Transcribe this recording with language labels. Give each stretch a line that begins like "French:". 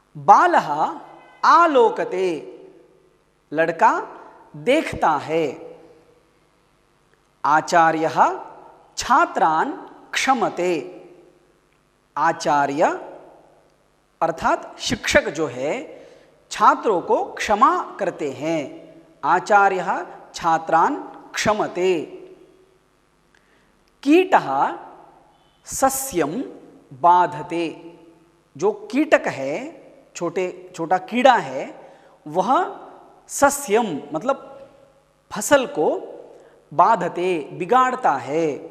Sanskrit: बालः आलोकते,
Hindi: लड़का देखता है।
Sanskrit: आचार्यः छात्रान् क्षमते,
Hindi: आचार्य अर्थात शिक्षक जो है छात्रों को क्षमा करते हैं।
Sanskrit: आचार्यः छात्रान् क्षमते। कीटः सस्यम बाधते,
Hindi: जो कीटक है, छोटा कीड़ा है, वह सस्यम मतलब फसल को बाधते, बिगाड़ता है।